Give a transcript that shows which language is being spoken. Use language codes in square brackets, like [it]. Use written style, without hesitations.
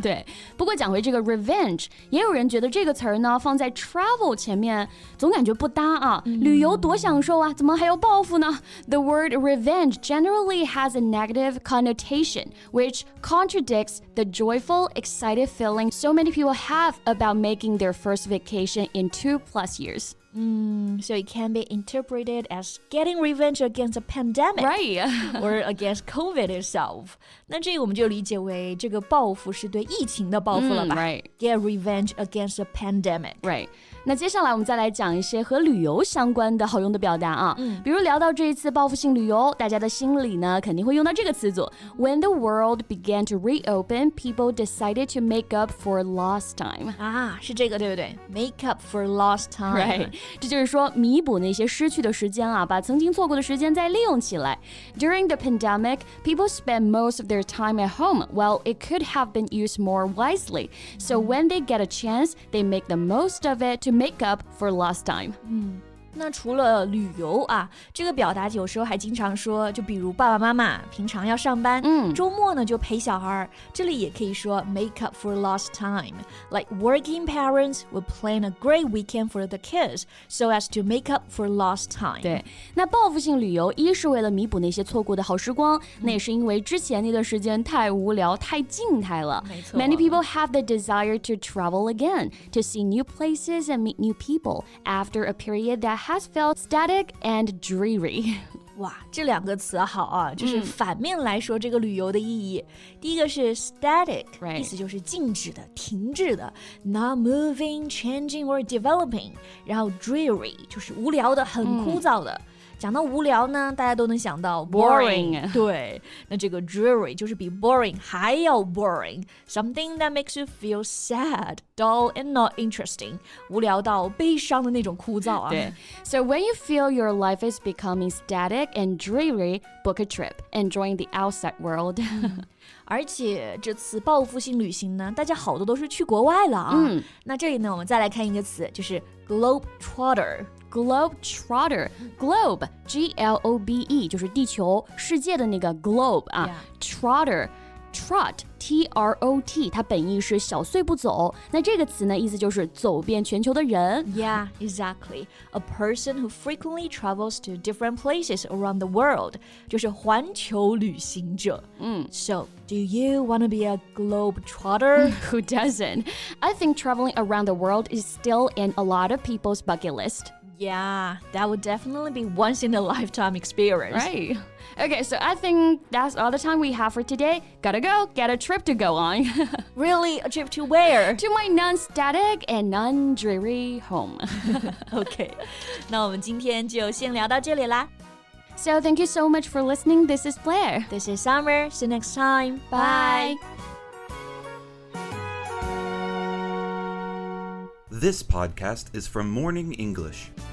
[zh] 对不过讲回这个 revenge 也有人觉得这个词儿呢放在 travel 前面总感觉不搭啊旅游多享受啊怎么还要报复呢 [en] The word revenge generally has a negative connotation which contradicts the joyful excited feeling so many people have about making their first vacation in 2+ years. So it can be interpreted as getting revenge against a pandemic, Right. or against COVID itself. [zh] 那这个我们就理解为这个报复是对疫情的报复了吧 [en] Right. Get revenge against a pandemic. Right. [zh] 那接下来我们再来讲一些和旅游相关的好用的表达啊。比如聊到这一次报复性旅游，大家的心里呢肯定会用到这个词组。 [en] When the world began to reopen, people decided to make up for lost time. [zh] 啊，是这个对不对 ？Make up for lost time. [en] Right. [zh] 这就是说弥补那些失去的时间啊，把曾经错过的时间再利用起来。 [en] During the pandemic, people spent most of their time at home. Well, it could have been used more wisely. So when they get a chance, they make the most of it to make up for lost time. [zh] 那除了旅游啊，这个表达有时候还经常说，就比如爸爸妈妈平常要上班，周末呢就陪小孩，这里也可以说 make up for lost time. [en] Like working parents would plan a great weekend for the kids so as to make up for lost time. [zh] 对，那报复性旅游一是为了弥补那些错过的好时光，那也是因为之前那段时间太无聊、太静态了。没错。 [en] Many people have the desire to travel again, to see new places and meet new people after a period that has felt static and dreary. [zh] 哇，这两个词好啊，就是反面来说这个旅游的意义。第一个是 static， [en] Right. [zh] 意思就是静止的、停滞的 ， [en] not moving, changing or developing。 [zh] 然后 dreary 就是无聊的、很枯燥的。讲到无聊呢，大家都能想到 [en] Boring [zh] 对，那这个 dreary 就是比 boring 还要 boring， [en] something that makes you feel sad, dull and not interesting， [zh] 无聊到悲伤的那种枯燥啊。 [en] 对 So when you feel your life is becoming static and dreary, book a trip, enjoying the outside world. [zh] 而且这次报复性旅行呢，大家好多都是去国外了啊。那这里呢，我们再来看一个词，就是 globetrotter。Globetrotter, globe, G-L-O-B-E 就是地球、世界的那个 globe 啊。 Trotter, trot, T-R-O-T 它本意是小碎步走，那这个词呢，意思就是走遍全球的人。 [en] Yeah, exactly. A person who frequently travels to different places around the world [zh] 就是环球旅行者。 [en] So, do you want to be a globetrotter? Who doesn't? I think traveling around the world is still in a lot of people's bucket list. Yeah, that would definitely be once in a lifetime experience. Right. Okay, so I think that's all the time we have for today. Gotta go, get a trip to go on. Really? A trip to where? To my non-static and non-dreary home. Okay. [zh] 那我们今天就先聊到这里啦。 [en] So thank you so much for listening. This is Blair. This is Summer. See you next time. Bye. This podcast is from Morning English.